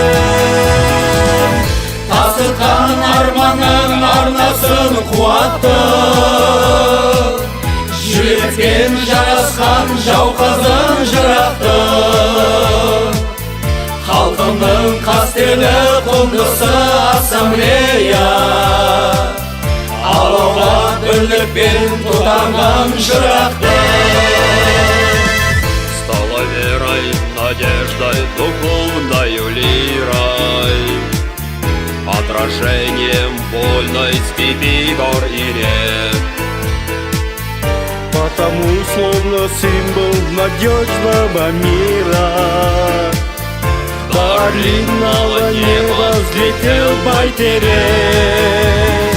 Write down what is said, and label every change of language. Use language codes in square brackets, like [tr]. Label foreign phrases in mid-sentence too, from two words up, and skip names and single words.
[kk] Тасытқан арманның арнасын қуатты, жүректен жарасқан жауқазан жырақты. Халқымның қастерлі құндысы ассамблея, алауға бірлікпен тұтанған жырақты. [ru] Стала верой, надеждой, духовною лирой, отражением вольной степи гор и рек. Потому словно символ надежного мира до длинного неба взлетел байтерек.